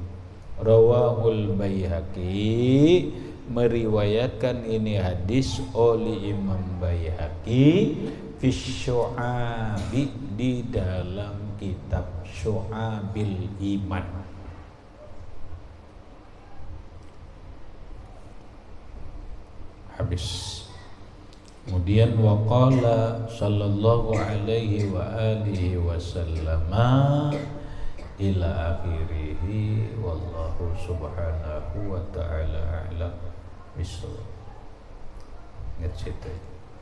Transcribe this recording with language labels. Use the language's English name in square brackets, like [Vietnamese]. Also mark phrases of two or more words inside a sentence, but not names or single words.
[Arabic] رواه البيهقي, [Indonesian] meriwayatkan ini hadis oleh Imam Baihaqi [Arabic] في شعب, [Indonesian] di dalam kitab Syu'abil Iman. Habis. [Arabic] Kemudian وقال صلى الله عليه وعلى آله وسلم إلى آخره، والله سبحانه وتعالى أعلم بالصواب. [English] That's it.